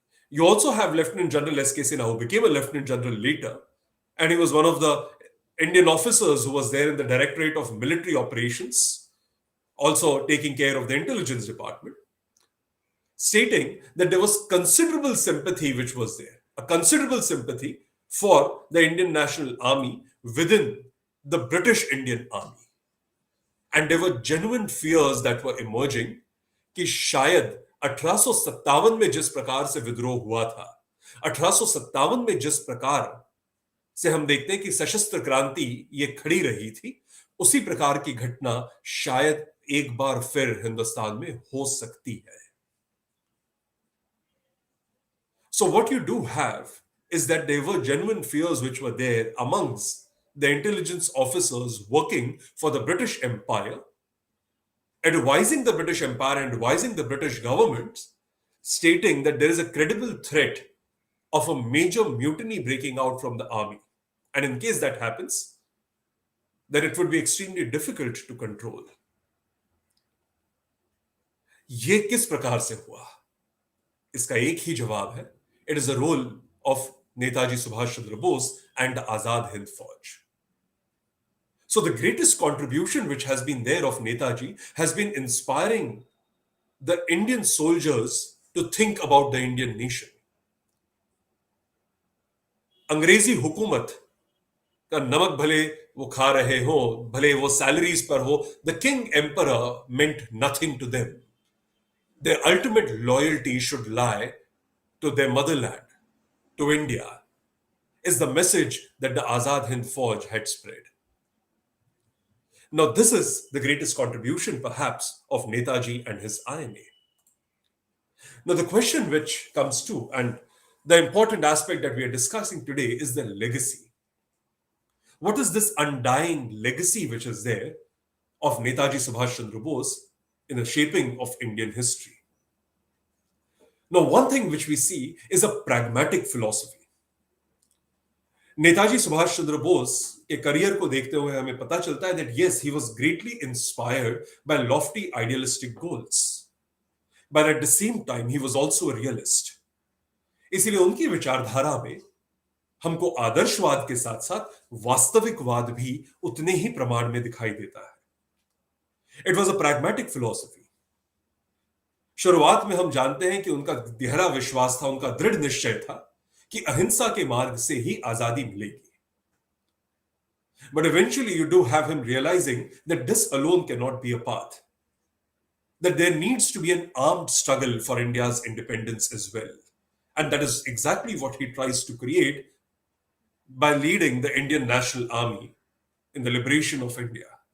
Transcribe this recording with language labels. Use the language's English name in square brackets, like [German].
[English] You also have Lieutenant General S.K. Sinha, who became a Lieutenant General later, and he was one of the Indian officers who was there in the Directorate of Military Operations, also taking care of the intelligence department, stating that there was considerable sympathy which was there, a considerable sympathy for the Indian National Army within the British Indian Army. And there were genuine fears that were emerging [Hindi] कि शायद 1857 में जिस प्रकार से विद्रोह हुआ था, 1857 में जिस प्रकार से हम देखते हैं कि सशस्त्र क्रांति ये खड़ी रही थी, उसी प्रकार की घटना शायद एक बार फिर हिंदुस्तान में हो सकती है. [English] So what you do have is that there were genuine fears which were there amongst the intelligence officers working for the British Empire, advising the British Empire and advising the British government, stating that there is a credible threat of a major mutiny breaking out from the army. And in case that happens, then it would be extremely difficult to control. [Hindi] ये किस प्रकार से हुआ? इसका एक ही जवाब है. [English] It is the role of Netaji Subhash Chandra Bose and the Azad Hind Fauj. So the greatest contribution which has been there of Netaji has been inspiring the Indian soldiers to think about the Indian nation. [Hindi] अंग्रेजी हुकूमत का नमक भले वो खा रहे हो, भले वो सैलरीज पर हो, [English] the king emperor meant nothing to them. Their ultimate loyalty should lie to their motherland, to India, is the message that the Azad Hind Fauj had spread. Now, this is the greatest contribution, perhaps, of Netaji and his INA. Now, the question which comes to, and the important aspect that we are discussing today, is the legacy. What is this undying legacy which is there of Netaji Subhash Chandra Bose in the shaping of Indian history? Now, one thing which we see is a pragmatic philosophy. [Hindi] Netaji Subhash Chandra Bose के career को देखते हुए हमें पता चलता है [English] that yes, he was greatly inspired by lofty idealistic goals, but at the same time he was also a realist. [Hindi] इसलिए उनकी विचारधारा में हमको आदर्शवाद के साथ साथ वास्तविकवाद भी उतने ही प्रमाण में दिखाई देता है. [English] It was a pragmatic philosophy. [Hindi] शुरुआत में हम जानते हैं कि उनका गहरा विश्वास था, उनका दृढ़ निश्चय था कि अहिंसा के मार्ग से ही आजादी मिलेगी. [English] But eventually you do have him realizing that this alone cannot be a path, that there needs to be an armed struggle for India's independence as well. And that is exactly what he tries to create by leading the Indian National Army in the liberation of India.